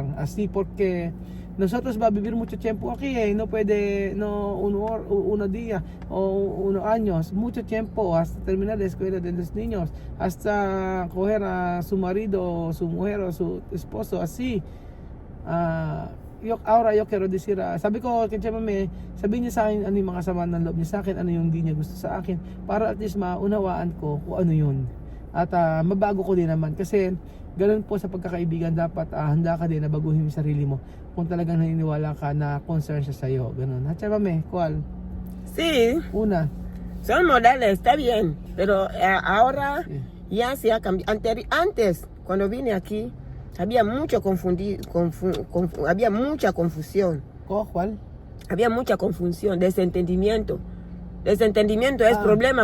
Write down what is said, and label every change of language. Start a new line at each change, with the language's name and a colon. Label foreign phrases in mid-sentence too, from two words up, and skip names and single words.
Spanish: Así, porque nosotros va a vivir mucho tiempo aquí, no puede, unos días o unos años, mucho tiempo hasta terminar la escuela de los niños, hasta coger a su marido, su mujer o su esposo, así. Ahora yo quiero decir,
Filipino: sabi ko kay Chamame, sabihin niya sa akin ano yung mga sama ng loob niya sa akin, ano yung hindi niya gusto sa akin, para at least maunawaan ko kung ano yun. At mabago ko din naman, kasi ganun po sa pagkakaibigan, dapat handa ka din na baguhin yung sarili mo kung talagang naniniwala ka na concern siya sa'yo. Ganun. At Chamame,
Spanish: ¿cuál? Sí. Una. Son modales, está bien. Pero ahora Sí. ya se ha cambiado. Antes, cuando vine aquí, había mucha confusión. ¿Cuál? Había mucha confusión, desentendimiento. Desentendimiento es problema.